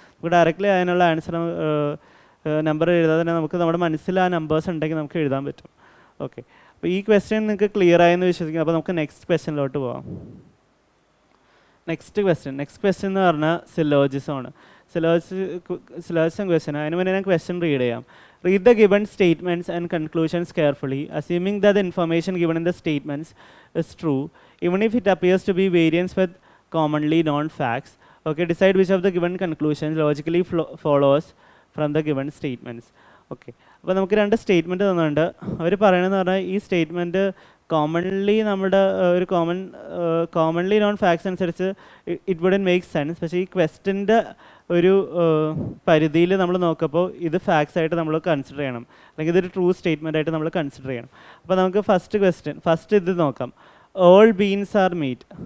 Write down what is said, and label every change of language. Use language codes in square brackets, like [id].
[ml] നമുക്ക് ഡയറക്റ്റ്ലി അതിനുള്ള answer number എഴുതാതെ തന്നെ നമുക്ക് നമ്മുടെ മനസ്സിൽ ആ നമ്പേഴ്സ് ഉണ്ടെങ്കിൽ നമുക്ക് എഴുതാൻ പറ്റും. ഓക്കെ, അപ്പോൾ ഈ ക്വസ്റ്റ്യൻ നിങ്ങൾക്ക് ക്ലിയർ ആയെന്ന് വിശ്വസിക്കുന്നു. അപ്പോൾ നമുക്ക് നെക്സ്റ്റ് ക്വസ്റ്റ്യനിലോട്ട് പോകാം. നെക്സ്റ്റ് ക്വസ്റ്റ്യൻ എന്ന് പറഞ്ഞാൽ സിലോജിസമാണ്. Syllogism question. അതിന് മുന്നേ ഞാൻ ക്വസ്റ്റ്യൻ റീഡ് ചെയ്യാം. [en] Read the given statements and conclusions carefully, assuming that the information given in the statements is true, even if it appears to be variance with commonly known facts. Okay, decide which of the given conclusions logically follows from the given statements. [ml] Okay, അപ്പോൾ നമുക്ക് 2 statement തന്നിട്ടുണ്ട്. അവർ പറയണമെന്ന് പറഞ്ഞാൽ ഈ statement നമ്മുടെ ഒരു commonly known facts അനുസരിച്ച് [en] It wouldn't make sense. [ml] പക്ഷേ ഈ ക്വസ്റ്റിൻ്റെ ഒരു പരിധിയിൽ നമ്മൾ നോക്കുമ്പോൾ ഇത് ഫാക്ട്സ് ആയിട്ട് നമ്മൾ കൺസിഡർ ചെയ്യണം, അല്ലെങ്കിൽ ഇതൊരു ട്രൂ സ്റ്റേറ്റ്മെൻ്റ് ആയിട്ട് നമ്മൾ കൺസിഡർ ചെയ്യണം. അപ്പോൾ നമുക്ക് ഫസ്റ്റ് ഇത് നോക്കാം. [en] All beans are meat.